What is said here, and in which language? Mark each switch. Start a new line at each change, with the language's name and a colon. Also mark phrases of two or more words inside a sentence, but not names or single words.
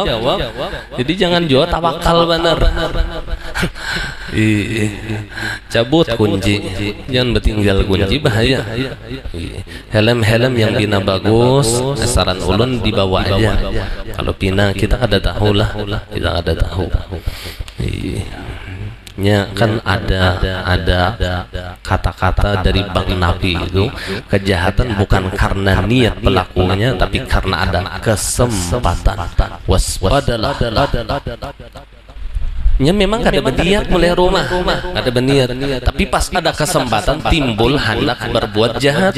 Indonesian: Jadi jangan jual tawakal bener. Cabut kunci, jangan bertinggal kunci, bahaya.
Banjar: Helm yang bina bagus, saran ulun dibawa aja. Kalau pina kita kada tahu lah, kita kada tahu.
Indonesian: Ya kan ada kata-kata dari Bang Nabi itu, kejahatan bukan karena niat pelakunya, tapi karena ada kesempatan. Waspadalah.
Banjar: Ya memang kada berniat mulai rumah, ada berniat, tapi pas ada kesempatan timbul hendak berbuat jahat.